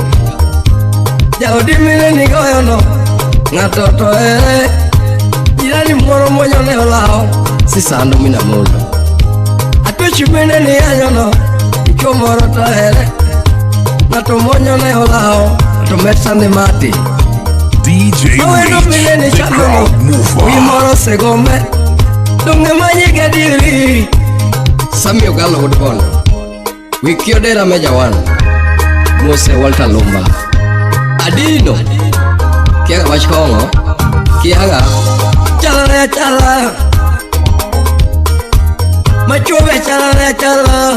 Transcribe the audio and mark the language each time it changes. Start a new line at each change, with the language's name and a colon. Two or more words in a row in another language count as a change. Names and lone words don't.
Luo (Kenya and Tanzania): Jaudi mine ni goyono Natoto jirani moro monyo ne olao Sisando mina modo Atwechi mine ni anyono Icho moro to Nato monyo ne olao Nato metsane mati DJ Nawendo mine ni
English: Rich, the
Luo (Kenya and Tanzania): chanono
English: crowd mover.
Luo (Kenya and Tanzania): Wimoro segome Dunge manyi gadiri Sami Ogalo Woodbono Wikio Dera Meja One Mose Walter Lumba Adino Kiaga Wachkongo Kiaga Chala Machobe chala